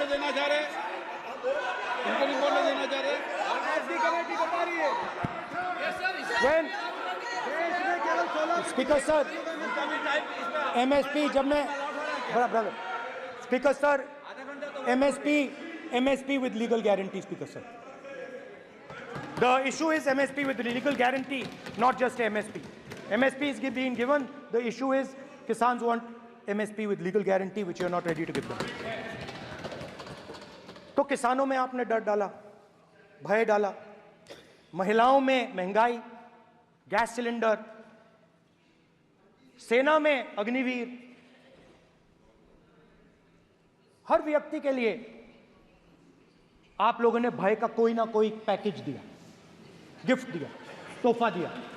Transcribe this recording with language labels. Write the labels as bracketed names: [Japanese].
[Hindi] देना चाह रहे, इनको नहीं बोलने देना चाह रहे। [English] Speaker sir, MSP जब मैं brother speaker sir, MSP with legal guarantee. Speaker sir, the issue is MSP with legal guarantee, not just MSP. MSP is being given. The issue is Kisans want MSP with legal guarantee, which you are not ready to give them. [Hindi] तो किसानों में आपने डर डाला, भय डाला, महिलाओं में महंगाई, गैस सिलेंडर, सेना में अग्निवीर, हर व्यक्ति के लिए आप लोगों ने भय का कोई ना कोई पैकेज दिया, गिफ्ट दिया, तोहफा दिया।